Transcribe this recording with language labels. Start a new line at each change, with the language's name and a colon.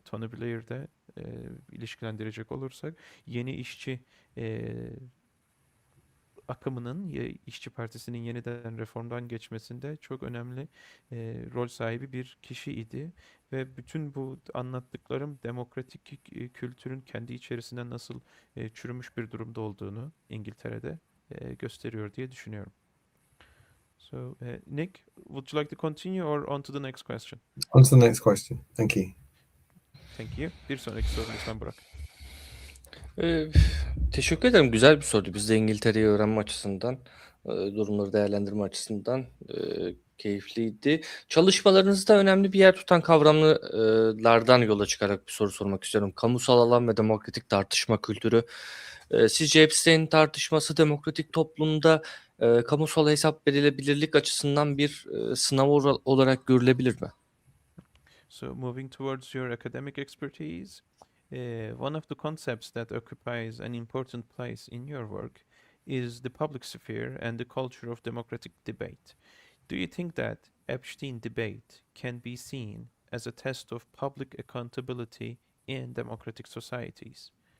Turkish: Tony Blair'de ilişkilendirecek olursak yeni işçi akımının, İşçi Partisi'nin yeniden reformdan geçmesinde çok önemli rol sahibi bir kişiydi. Ve bütün bu anlattıklarım demokratik kültürün kendi içerisinde nasıl çürümüş bir durumda olduğunu İngiltere'de gösteriyor diye düşünüyorum.
English: So, Nick, would you like to continue or on to the next question? On to the next question. Thank you. Thank you.
Turkish: Bir sonraki soru lütfen Burak. Teşekkür ederim. Güzel bir soruydu. Biz de İngiltere'yi öğrenme açısından, durumları değerlendirme açısından keyifliydi. Çalışmalarınızda önemli bir yer tutan kavramlardan yola çıkarak bir soru sormak istiyorum. Kamusal alan ve demokratik tartışma kültürü. Sizce Epstein tartışması demokratik toplumda kamusal hesap verilebilirlik açısından bir sınav olarak görülebilir mi?
English: So moving towards your academic expertise, one of the concepts that occupies an important place in your work is the public sphere and the culture of democratic debate. Do you think that Epstein debate can be seen as a test of public accountability in democratic societies?